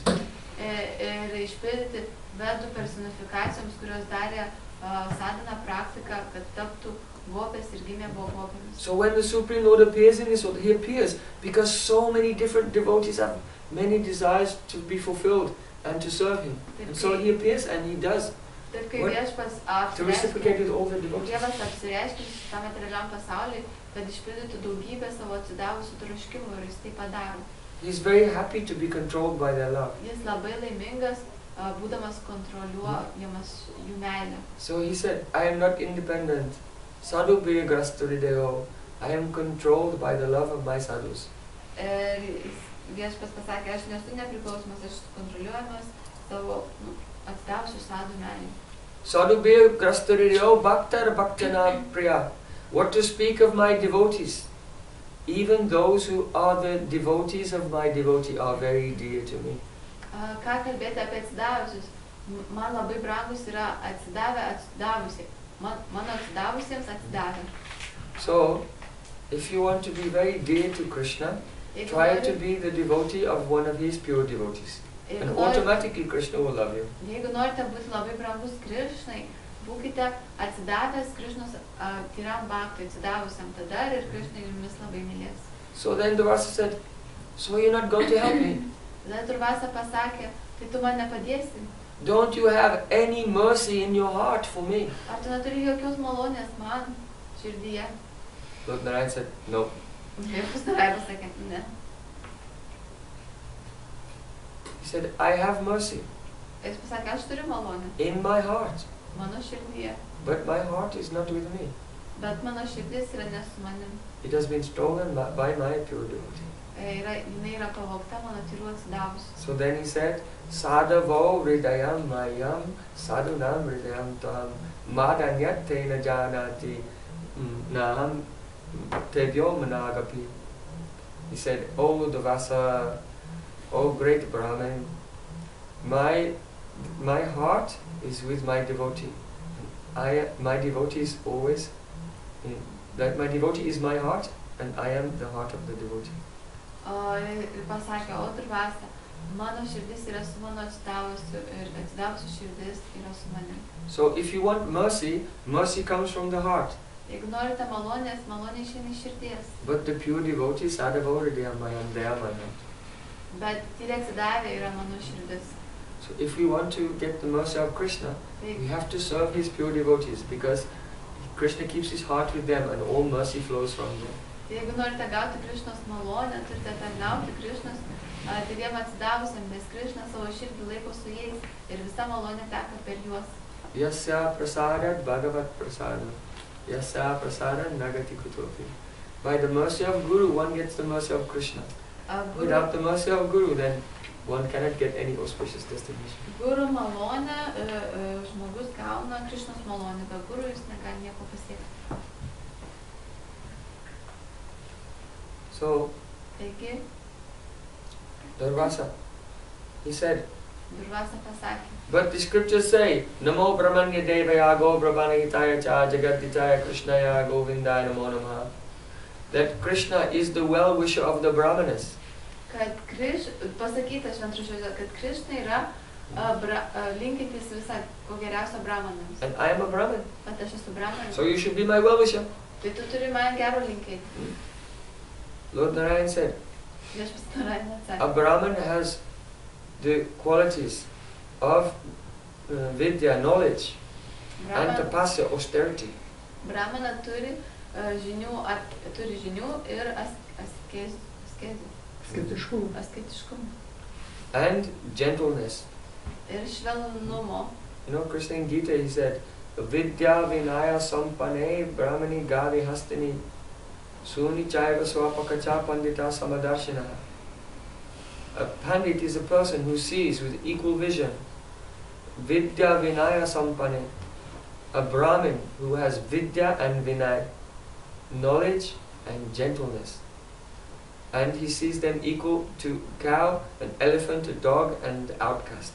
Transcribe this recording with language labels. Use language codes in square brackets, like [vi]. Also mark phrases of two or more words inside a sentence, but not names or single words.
[lt] Ir išpildyti Vedų personifikacijoms, kurios darė sadhana praktiką, kad taptų gopės ir gimė gopėmis. [en] So when the Supreme Lord appears in this world, he appears because so many different devotees have many desires to be fulfilled and to serve him. And so he appears and he does. To reciprocate with all the devotees. [lt] Dievas apsireiškia šitam materialiam pasauliui, kad išpildytų daugybę savo atsidavusių troškimų ir jis tai padaro. [en] He is very happy to be controlled by their love. [lt] Jis labai laimingas, būdamas kontroliuojamas jų meilę. [en] So he said, I am not independent. [sa] Sadhu bir grasturideyo. [en] I am controlled by the love of my sadhus. [lt] Viešpats pasakė, aš nesu nepriklausomas, aš kontroliuojamas savo atsidavusių sadhų meilę. [sa] Sadhu bir grasturideyo bhaktar bhaktana priya. [en] What to speak of my devotees? Even those who are the devotees of my devotee are very dear to me. [lt] Ką kalbėti apie atsidavusius? Man labai brangus yra atsidavusi. Mano atsidavusiems atsidavę. [en] So, if you want to be very dear to Krishna, try to be the devotee of one of his pure devotees. And automatically Krishna will love you. [lt] Jeigu norite būti labai brangus Krishnai, būkite atsidavęs Krishnos tyram bhaktui, atsidavusiam, tada ir Krishna jumis labai mylės. [en] So then Durvasa said, so you're not going to help me? [lt] Tada Durvasa pasakė, tai tu man nepadėsi. [en] Don't you have any mercy in your heart for me? [lt] Ar tu neturi jokios malonės man širdyje? [en] Lord Narayan said, no. [lt] Viešpats Narayan pasakė, ne. [en] He said, I have mercy. [lt] Jis pasakė, aš turiu malonę. [en] In my heart. [lt] Mano širdyje. [en] But my heart is not with me. [lt] Bet mano širdis yra ne su manim. [en] It has been stolen by my pure devotee. [lt] Jinai yra pavogta mano tyrų atsidavusių. [en] So then he said, [sa] Sadhavo hridayam mayam sadhunam hridayam tam madanyat tena janati naham tebyo managapi. [en] He said, O Durvasa, O great Brahman, my heart is with my devotee. My devotee is always that my devotee is my heart and I am the heart of the devotee. [lt] Ir pasakė, o Durvasa, mano širdis yra su mano atsidavusiu ir atsidavusiu širdis yra su manim. [en] So if you want mercy, mercy comes from the heart. [lt] Jeigu norite malonės, malonė išeina iš širdies. [en] But the pure devotee, [sa] Sadhavo hridayam mayam, [en] they are my heart. [lt] Bet tyri atsidavę yra mano širdis. [en] So if we want to get the mercy of Krishna, we have to serve his pure devotees because Krishna keeps his heart with them and all mercy flows from them. [lt] Jeigu norite gauti Krishnos malonę, turite tarnauti Krishnos tyriem atsidavusiam, nes Krishna savo širdį laiko su jais ir visa malonė teka per juos. [sa] Yasya prasadat bhagavat prasada. Yasya prasadat nagati kutopi. [en] By the mercy of Guru, one gets the mercy of Krishna. Without the mercy of Guru, then one cannot get any auspicious destination. [lt] Guru malonę žmogus gauna Krišnos malonę, be guru jis negali nieko pasiekti. [en] So, [lt] Taigi, Durvasa, [en] he said, [lt] Durvasa pasakė, [en] but the scriptures say, [sa] Namo Brahmanya Devaya Go Brahmanahitaya Cha Jagaditaya Krishnaya Govindaya Namo Namaha, [en] that Krishna is the well-wisher of the Brahmanas. [lt] kad pasakyta šventraščiuose, kad Krišna yra linkintis visą ko geriausio brahmanams. [en] And I am a Brahman. [lt] Bet aš esu brahmanas. [en] So you should be my well-wisher. [lt] Tai tu turi man gero linkėti. [en] Lord Narayan said, [lt] Viešpats Narayan atsakė. [en] a Brahman has the qualities of vidya, knowledge, and tapasya, austerity. [lt] Brahmana turi žinių ir asketiškumą. [en] And gentleness. [lt] Ir švelnumo. [en] You know, Krishna in Gita, he said, [sa] Vidya Vinaya Sampane Brahmani Gavi Hastini Suni Chaiva Swapakacha Pandita Samadarshina. [en] A Pandit is a person who sees with equal vision. [sa] Vidya Vinaya Sampane. [en] A Brahmin who has Vidya and Vinay, knowledge and gentleness. And he sees them equal to cow, an elephant, a dog, and outcast.